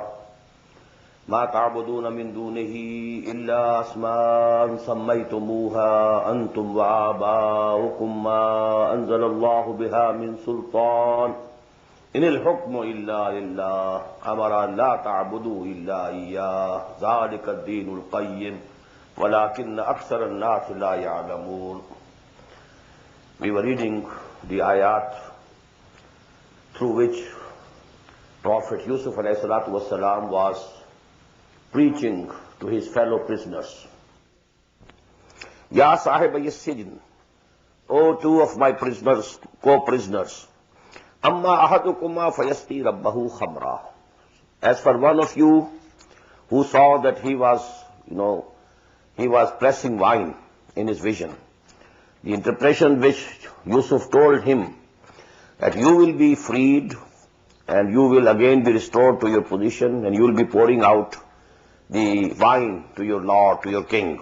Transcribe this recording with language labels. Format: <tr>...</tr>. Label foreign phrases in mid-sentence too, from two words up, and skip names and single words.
<ar>ما تعبدون من دونه إلا أسماء سميتموها أنتم وآباؤكم ما أنزل الله بها من سلطان إن الحكم إلا لله أمر لا تعبدوا إلا إياه ذلك الدين القيم ولكن أكثر الناس لا يعلمون.</ar> <en>We were reading the ayat through which Prophet Yusuf ﷺ was preaching to his fellow prisoners.</en> <ar>يا صاحبي السجن,</ar> <en>O two of my prisoners, co-prisoners,</en> <ar>أما أحدكما فيسقي ربه خمرا.</ar> <en>As for one of you who saw that he was pressing wine in his vision, the interpretation which Yusuf told him that you will be freed and you will again be restored to your position and you will be pouring out the wine to your lord, to your king.</en>